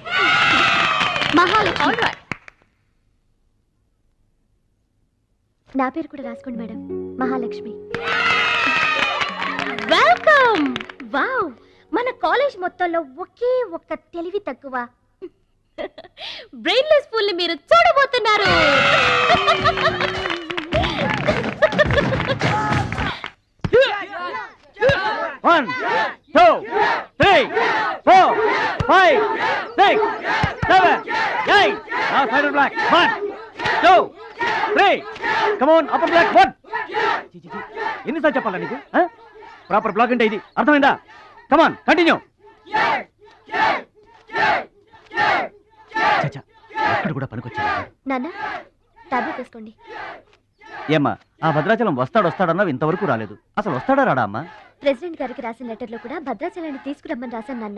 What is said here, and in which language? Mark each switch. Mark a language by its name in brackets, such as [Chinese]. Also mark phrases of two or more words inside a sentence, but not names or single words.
[Telugu] మహాలక్ష్మి. నా పేరు కూడా రాసుకోండి మేడం, మహాలక్ష్మి. వెల్కమ్. వావ్, మన కాలేజ్ మొత్తంలో ఒకే ఒక్క తెలివి తక్కువ [English] brainless fool [Telugu] ని మీరు చూడబోతున్నారు. [English] One, two, three, four, five, six, seven, eight. Now side of black. 1, 2, 3. Come on, upper black. 1. [Telugu] ఎన్నిసార్లు చెప్పాలా నీకు? [English] proper block [Telugu] అంటే ఇది అర్థమైందా? [English] Come on, continue. [Telugu] చచ్చా, అక్కడ కూడా పనికొచ్చా. నాన్న, టాబ్లెట్ వేసుకోండి. ఏమ్మా, ఆ భద్రాచలం వస్తాడన్నావు, ఇంతవరకు రాలేదు. అసలు వస్తాడా రాడా అమ్మా? ప్రెసిడెంట్ గారికి రాసిన లెటర్లో కూడా భద్రాచలాన్ని తీసుకురమ్మని రాశాను నాన్న.